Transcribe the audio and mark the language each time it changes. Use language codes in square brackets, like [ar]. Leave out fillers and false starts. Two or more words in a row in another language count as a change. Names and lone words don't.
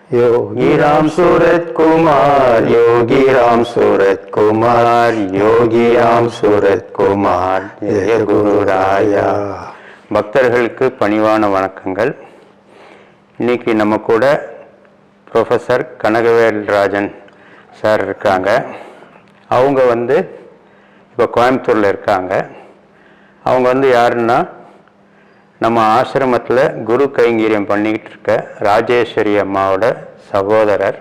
[hi] योगी राम सूरत कुमार, योगी राम सूरत कुमार, योगी राम सूरत कुमार, जय குருராயா. [ta] பக்தர்களுக்கு பணிவான வணக்கங்கள். இன்னைக்கு நம்ம கூட ப்ரொஃபஸர் கனகவேல்ராஜன் சார் இருக்காங்க. அவங்க இப்போ கோயம்புத்தூரில் இருக்காங்க. அவங்க யாருன்னா நம்ம ஆசிரமத்தில் குரு கைங்கரியம் பண்ணிக்கிட்டு இருக்க ராஜேஸ்வரி அம்மாவோட சகோதரர்.